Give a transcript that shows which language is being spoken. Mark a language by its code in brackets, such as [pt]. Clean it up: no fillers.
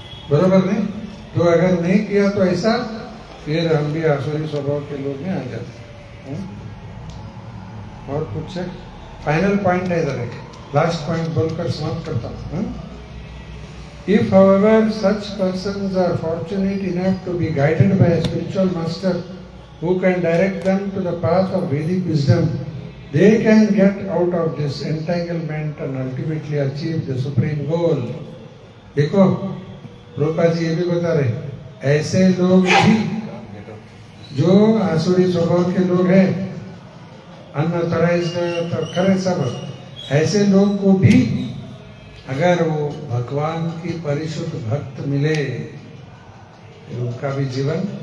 [hi] बरोबर नहीं? तो अगर नहीं किया तो ऐसा, फिर हम भी आसुरी स्वभाव के लोग में आ जाते हैं। और कुछ फाइनल पॉइंट है इधर, लास्ट पॉइंट बोलकर समाप्त करता हूँ। [en] If however such persons are fortunate enough to be guided by a spiritual master who can direct them to the path of Vedic wisdom, they can get out of this entanglement and ultimately achieve the supreme goal. [hi] देखो रूपा जी ये भी बता रहे, ऐसे लोग भी जो आसुरी स्वभाव के लोग हैं, अनऑथराइज्ड खरे सब, ऐसे लोग को भी अगर वो भगवान की परिशुद्ध भक्त मिले, उनका भी जीवन